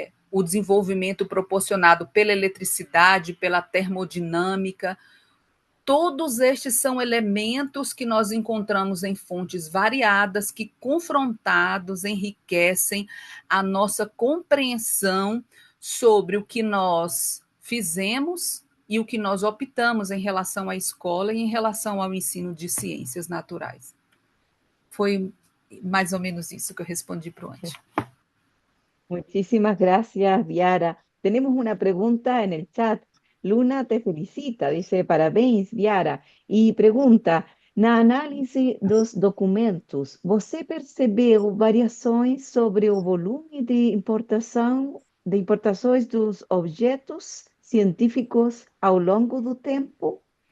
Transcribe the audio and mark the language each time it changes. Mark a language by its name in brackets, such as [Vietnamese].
[Portuguese] O desenvolvimento proporcionado pela eletricidade, pela termodinâmica, todos estes são elementos que nós encontramos em fontes variadas, que confrontados enriquecem a nossa compreensão sobre o que nós fizemos e o que nós optamos em relação à escola e em relação ao ensino de ciências naturais. Foi mais ou menos isso que eu respondi para o Andy. [Spanish] Muchísimas gracias, Viara. Tenemos una pregunta en el chat. Luna te felicita, dice parabéns, Viara. Y pregunta, [Portuguese] na análise dos documentos, você percebeu variações sobre o volume de importações dos objetos científicos ao longo do tempo?